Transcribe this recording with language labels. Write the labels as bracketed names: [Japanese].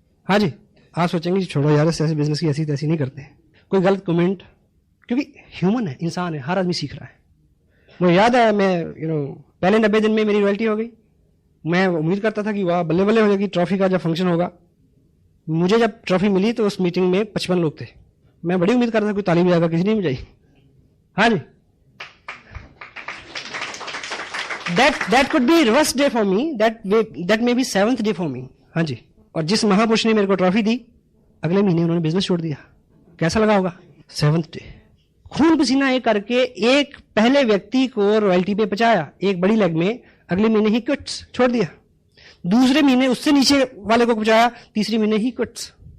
[Hindi] हाँ जी, आप सोचेंगे छोड़ो यार, ऐसे बिजनेस की ऐसी तैसी नहीं करते। कोई गलत कमेंट, क्योंकि ह्यूमन है, इंसान है, हर आदमी सीख रहा है। मुझे याद है, मैं पहले 90 दिन में मेरी रॉयल्टी हो गई। मैं उम्मीद करता था कि वाह बल्ले बल्ले हो जाएगी, ट्रॉफी का जब फंक्शन होगा। मुझे जब ट्रॉफी मिली तो उस मीटिंग में 55 लोग थे। मैं बड़ी उम्मीद करता था कोई ताली बजाएगा, किसी ने बजाई। हाँ जी, [English] that could be worst day for me, that may be 7th day for me। [Hindi] हाँ जी, और जिस महापुरुष ने मेरे को ट्रॉफी दी, अगले महीने उन्होंने बिजनेस छोड़ दिया। कैसा लगा होगा? 7th डे, खून पसीना एक करके एक पहले व्यक्ति को रॉयल्टी पे पहुंचाया एक बड़ी लेग में, अगले महीने ही क्विट्स, छोड़ दिया। दूसरे महीने उससे नीचे वाले को पहुंचाया, तीसरे महीने ही क्विट्स।